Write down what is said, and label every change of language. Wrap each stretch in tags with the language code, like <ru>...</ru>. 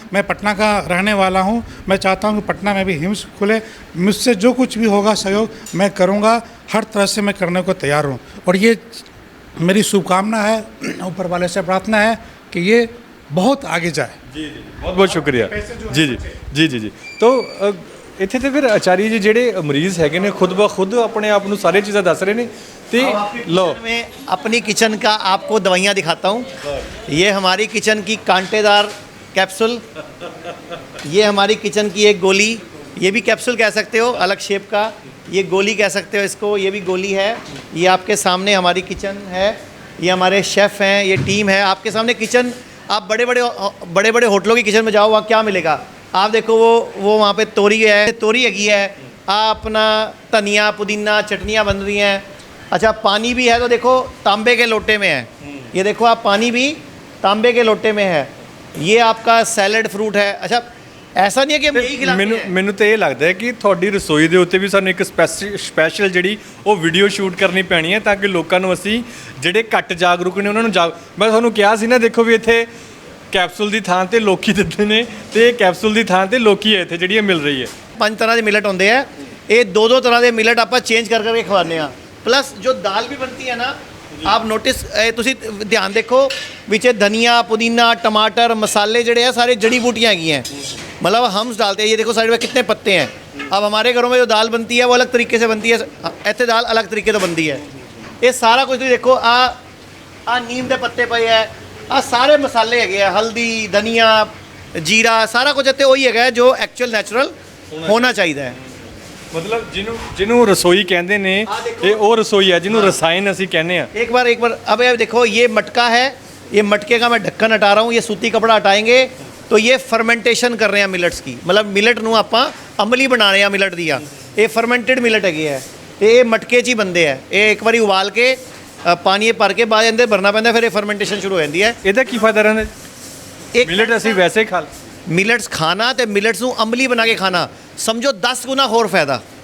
<hi>मैं पटना का रहने वाला हूँ, मैं चाहता हूँ कि पटना में भी हिम्स खुले, मुझसे जो कुछ भी होगा सहयोग मैं करूँगा, हर तरह से मैं करने को तैयार हूँ। और ये मेरी शुभकामना है, ऊपर वाले से प्रार्थना है कि ये बहुत आगे जाए। जी जी बहुत बहुत शुक्रिया।</hi> <pa>जी जी जी जी जी तो ਇੱਥੇ ਤੇ ਫਿਰ ਆਚਾਰੀ ਜੀ ਜਿਹੜੇ ਮਰੀਜ਼ ਹੈਗੇ ਨੇ ਖੁਦ ਬ ਖੁਦ ਆਪਣੇ ਆਪ ਨੂੰ ਸਾਰੀਆਂ ਚੀਜ਼ਾਂ ਦੱਸ ਰਹੇ ਨੇ ਤੇ लो</pa> <hi>मैं अपनी किचन का आपको दवाइयाँ दिखाता हूँ। ये हमारी किचन की कांटेदार कैप्सूल, ये हमारी किचन की एक गोली, ये भी कैप्सूल कह सकते हो, अलग शेप का, ये गोली कह सकते हो इसको, ये भी गोली है। ये आपके सामने हमारी किचन है, ये हमारे शेफ़ हैं, ये टीम है आपके सामने। किचन आप बड़े बड़े होटलों की किचन में जाओ, वहाँ क्या मिलेगा आप देखो, वो वहाँ पे तोरी हैगी है, अपना धनिया पुदीना चटनियाँ बन रही हैं। अच्छा पानी भी है, तो देखो तांबे के लोटे में है, ये देखो आप पानी भी तांबे के लोटे में है। ये आपका सैलड फ्रूट है। अच्छा ऐसा नहीं है कि हम यही खिलाते हैं।</hi> <pa>ਮੈਨੂੰ ਤਾਂ ਇਹ ਲੱਗਦਾ ਹੈ ਕਿ ਤੁਹਾਡੀ ਰਸੋਈ ਦੇ ਉੱਤੇ ਵੀ ਸਾਨੂੰ ਇੱਕ ਸਪੈਸ਼ਲ ਜਿਹੜੀ ਉਹ ਵੀਡੀਓ ਸ਼ੂਟ ਕਰਨੀ ਪੈਣੀ ਹੈ ਤਾਂ ਕਿ ਲੋਕਾਂ ਨੂੰ ਅਸੀਂ ਜਿਹੜੇ ਘੱਟ ਜਾਗਰੂਕ ਨੇ ਉਹਨਾਂ ਨੂੰ ਮੈਂ ਤੁਹਾਨੂੰ ਕਿਹਾ ਸੀ ਨਾ, ਦੇਖੋ ਵੀ ਇੱਥੇ ਕੈਪਸੂਲ ਦੀ ਥਾਂ ਤੇ ਲੋਕੀ ਦਿੰਦੇ ਨੇ ਤੇ ਕੈਪਸੂਲ ਦੀ ਥਾਂ ਤੇ ਲੋਕੀ ਹੈ ਇੱਥੇ ਜਿਹੜੀ ਮਿਲ ਰਹੀ ਹੈ। 5 ਤਰ੍ਹਾਂ ਦੇ ਮਿਲਟ ਹੁੰਦੇ ਆ, ਇਹ 2-2 ਤਰ੍ਹਾਂ ਦੇ ਮਿਲਟ ਆਪਾਂ ਚੇਂਜ ਕਰਕੇ ਖਵਾਉਂਦੇ ਆ।</pa> <hi>प्लस जो दाल भी बनती है ना, आप नोटिस तुसी ध्यान देखो, विच धनिया पुदीना टमाटर मसाले जड़े हैं सारे जड़ी बूटियाँ हैगी हैं, मतलब हम डालते हैं। ये देखो साइड में कितने पत्ते हैं। अब हमारे घरों में जो दाल बनती है वो अलग तरीके से बनती है, ऐसे दाल अलग तरीके से बनती है। ये सारा कुछ देखो,</hi> <pa>ਆ ਨੀਮ ਦੇ ਪੱਤੇ ਪਏ ਹੈ, ਆ ਸਾਰੇ ਮਸਾਲੇ ਹੈਗੇ ਆ, ਹਲਦੀ, ਧਨੀਆ, ਜੀਰਾ, ਸਾਰਾ ਕੁਝ ਇੱਥੇ ਉਹੀ ਹੈਗਾ ਜੋ ਐਕਚੁਅਲ ਨੈਚੁਰਲ ਹੋਣਾ ਚਾਹੀਦਾ ਹੈ। ਮਤਲਬ ਜਿਹਨੂੰ ਰਸੋਈ ਕਹਿੰਦੇ ਨੇ, ਇਹ ਉਹ रसोई है ਜਿਹਨੂੰ रसायन ਅਸੀਂ ਕਹਿੰਦੇ ਆ।</pa> <hi>एक बार अब ये देखो, ये मटका है, ये मटके का मैं ढक्कन हटा रहा हूँ, ये सूती कपड़ा हटाएंगे तो ये फर्मेंटेशन कर रहे हैं मिलट्स की, मतलब मिलट</hi> <pa>ਨੂੰ ਆਪਾਂ ਅਮਲੀ ਬਣਾ ਰਹੇ ਆ ਮਿਲਟ ਦੀਆਂ। ਇਹ ਫਰਮੈਂਟਡ ਮਿਲਟ ਹੈਗੇ ਹੈ ਤੇ ਇਹ ਮਟਕੇ 'ਚ ਹੀ ਬੰਦੇ ਹੈ। ਇਹ ਇੱਕ ਵਾਰੀ ਉਬਾਲ ਕੇ ਪਾਣੀ ਭਰ ਕੇ ਬਾਅਦ ਅੰਦਰ ਭਰਨਾ ਪੈਂਦਾ, ਫਿਰ ਇਹ ਫਰਮੈਂਟੇਸ਼ਨ ਸ਼ੁਰੂ ਹੋ ਜਾਂਦੀ ਹੈ। ਇਹਦਾ ਕੀ ਫਾਇਦਾ ਰਹਿੰਦਾ? ਇੱਕ ਮਿਲਟ ਅਸੀਂ ਵੈਸੇ ਹੀ ਖਾ ਮਿਲਟਸ ਖਾਣਾ ਤੇ ਮਿਲਟਸ ਨੂੰ ਅਮਲੀ ਬਣਾ ਕੇ ਖਾਣਾ, ਸਮਝੋ 10 ਗੁਣਾ ਹੋਰ ਫਾਇਦਾ।</pa>